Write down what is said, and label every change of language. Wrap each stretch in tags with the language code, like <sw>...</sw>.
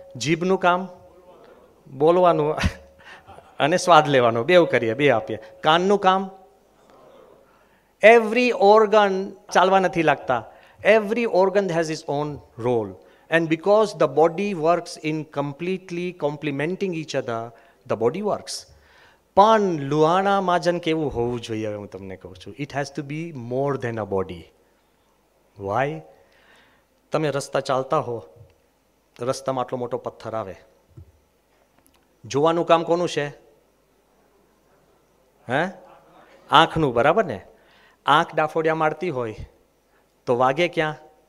<gu>જીભનું કામ બોલવાનું અને સ્વાદ લેવાનો, બેવ કરીએ, બે આપીએ. કાનનું કામ,</gu> <en>every organ</en> <gu>ચાલવા નથી લાગતા.</gu> <en>Every organ has its own role, and because the body works in completely complementing each other, the body works.</en> <gu>પણ લુહાણા માજન કેવું હોવું જોઈએ હવે હું તમને કહું છું.</gu> <en>It has to be more than a body. Why?</en> <gu>તમે રસ્તા ચાલતા હો, રસ્તામાં આટલો મોટો પથ્થર આવે, જોવાનું કામ કોનું છે? હે? આંખનું, બરાબર ને? આંખ ડાફોડિયા મારતી હોય તો વાગે ક્યાં?</gu>